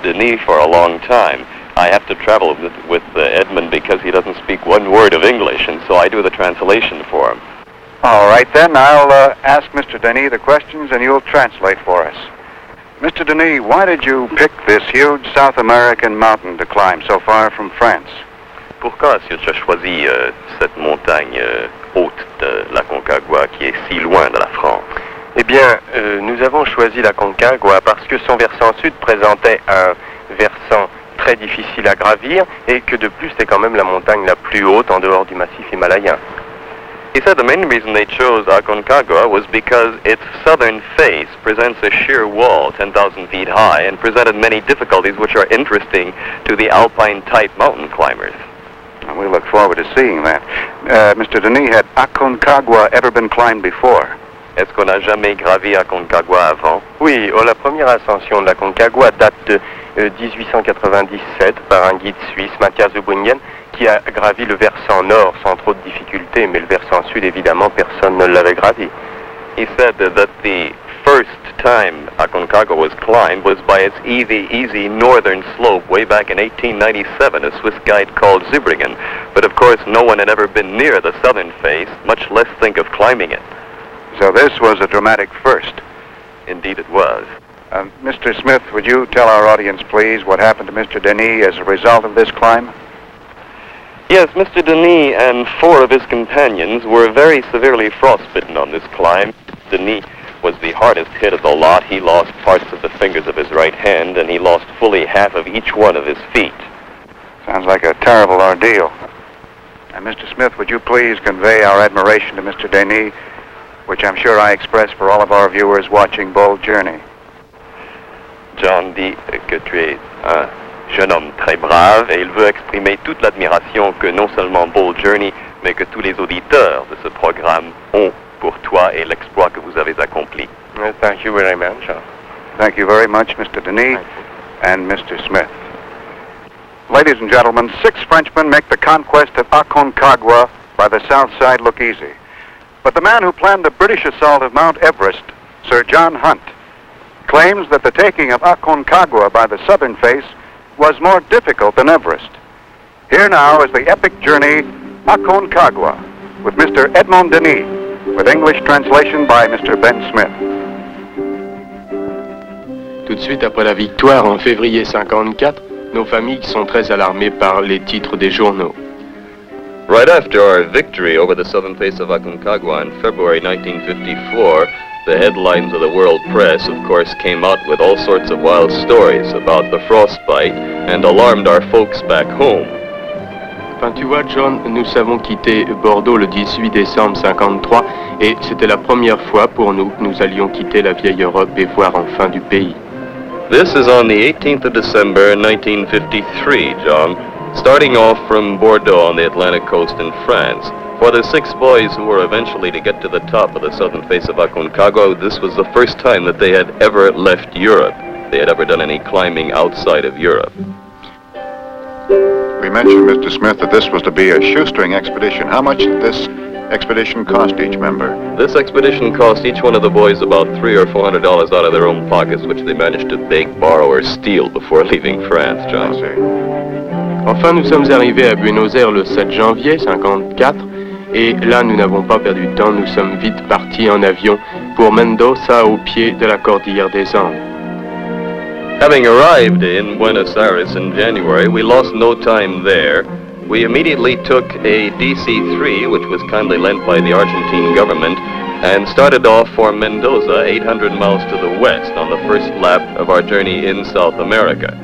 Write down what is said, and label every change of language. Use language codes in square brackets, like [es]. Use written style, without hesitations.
[en] Denis for a long time. I have to travel with Edmond because he doesn't speak one word of English, and so I do the translation for him. All right, then. I'll ask Mr. Denis the questions, and you'll translate for us. Mr. Denis, why did you pick this huge South American mountain to climb so far from France? [fr] Pourquoi est-ce que tu as choisi cette montagne haute de l'Aconcagua qui est si loin de la France? Eh bien, nous avons choisi l'Aconcagua parce que son versant sud présentait un versant très difficile à gravir et que de plus c'est quand même la montagne la plus haute en dehors du massif himalayen. [en] He said the main reason they chose Aconcagua was because its southern face presents a sheer wall 10,000 feet high and presented many difficulties which are interesting to the alpine-type mountain climbers. And we look forward to seeing that. Mr. Denis, had Aconcagua ever been climbed before? [fr] Est-ce qu'on n'a jamais gravi Aconcagua avant? Oui, la première ascension de l'Aconcagua date de 1897 par un guide suisse, Mathias de Bringen, qui a gravi le versant nord sans trop de difficultés, mais le versant sud, évidemment, personne ne l'avait gravi. [en] He said that the first time Aconcagua was climbed was by its easy northern slope way back in 1897, a Swiss guide called Zübrigen. But of course, no one had ever been near the southern face, much less think of climbing it. So this was a dramatic first. Indeed it was. Mr. Smith, would you tell our audience, please, what happened to Mr. Denis as a result of this climb? Yes, Mr. Denis and 4 of his companions were very severely frostbitten on this climb. Denis was the hardest hit of the lot. He lost parts of the fingers of his right hand, and he lost fully half of each one of his feet. Sounds like a terrible ordeal. And Mr. Smith, would you please convey our admiration to Mr. Denis, which I'm sure I express for all of our viewers watching Bold Journey. [fr] John dit que tu es un jeune homme très brave et il veut exprimer toute l'admiration que non seulement Bold Journey, mais que tous les auditeurs de ce programme ont pour toi et l'exploit que vous avez accompli. [en] Thank you very much. Thank you very much, Mr. Denis and Mr. Smith. Ladies and gentlemen, 6 Frenchmen make the conquest of Aconcagua by the south side look easy. But the man who planned the British assault of Mount Everest, Sir John Hunt, claims that the taking of Aconcagua by the southern face was more difficult than Everest. Here now is the epic journey, Aconcagua, with Mr. Edmond Denis, with English translation by Mr. Ben Smith. [fr] Tout de suite après la victoire en février 54, nos familles sont très alarmées par les titres des journaux. [en] Right after our victory over the southern face of Aconcagua in February 1954, the headlines of the world press, of course, came out with all sorts of wild stories about the frostbite and alarmed our folks back home. [fr] Enfin, tu vois, John, nous avons quitté Bordeaux le 18 décembre 53 et c'était la première fois pour nous que nous allions quitter la vieille Europe et voir enfin du pays. [en] This is on the 18th of December 1953, John, starting off from Bordeaux on the Atlantic coast in France. For the 6 boys who were eventually to get to the top of the southern face of Aconcagua, this was the first time that they had ever left Europe. They had ever done any climbing outside of Europe. We mentioned, Mr. Smith, that this was to be a shoestring expedition. How much did this expedition cost each member? This expedition cost each one of the boys about $300 or $400 out of their own pockets, which they managed to beg, borrow, or steal before leaving France, John. I see. [fr] Enfin, nous sommes arrivés à Buenos Aires le 7 janvier 54 et là, nous n'avons pas perdu de temps. Nous sommes vite partis en avion pour Mendoza au pied de la cordillère des Andes. [en] Having arrived in Buenos Aires in January, we lost no time there. We immediately took a DC-3, which was kindly lent by the Argentine government, and started off for Mendoza, 800 miles to the west, on the first lap of our journey in South America.